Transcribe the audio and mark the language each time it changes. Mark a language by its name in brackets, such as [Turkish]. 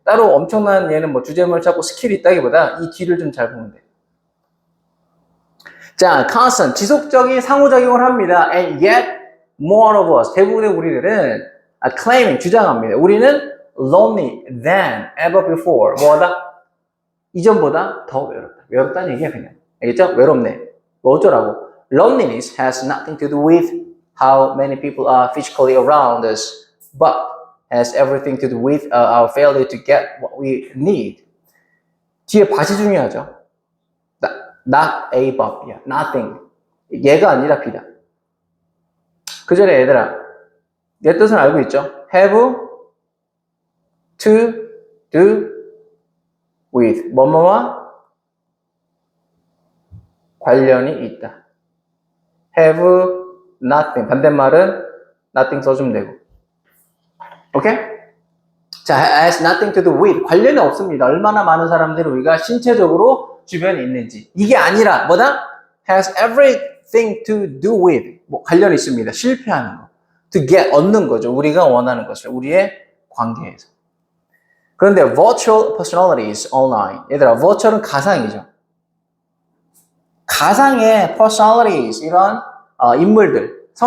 [Korean] 따로 엄청난 얘는 뭐 주제문을 찾고 스킬이 있다기보다 이 뒤를 좀 잘 보면 돼. 자, constant, 지속적인 상호작용을 합니다. [English] And yet, more of us, [Korean] 대부분의 우리들은 [English] claiming, [Korean] 주장합니다. 우리는 [English] lonely than ever before. [Korean] 뭐하다? 이전보다 더 외롭다. 외롭다는 얘기야, 그냥. 알겠죠? 외롭네. 뭐 어쩌라고? [English] Loneliness has nothing to do with how many people are physically around us, but has everything to do with our failure to get what we need. [Korean] 뒤에 밭이 중요하죠. [English] Not a but, [Korean] nothing. 얘가 아니라 B다. 그 전에 얘들아, 얘 뜻은 알고 있죠? have to do with 뭐뭐와 관련이 있다. [English] have nothing. [Korean] 반대말은 nothing 써주면 되고. 오케이? 자, [English] has nothing to do with. [Korean] 관련이 없습니다. 얼마나 많은 사람들이 우리가 신체적으로 주변에 있는지. 이게 아니라 뭐다? [English] has everything to do with. [Korean] 뭐 관련이 있습니다. 실패하는 거. to get, 얻는 거죠. 우리가 원하는 것을. 우리의 관계에서. [English] 그런데 virtual personalities online. [Korean] 얘들아, virtual은 가상이죠. 가상의 personalities, 이런 인물들.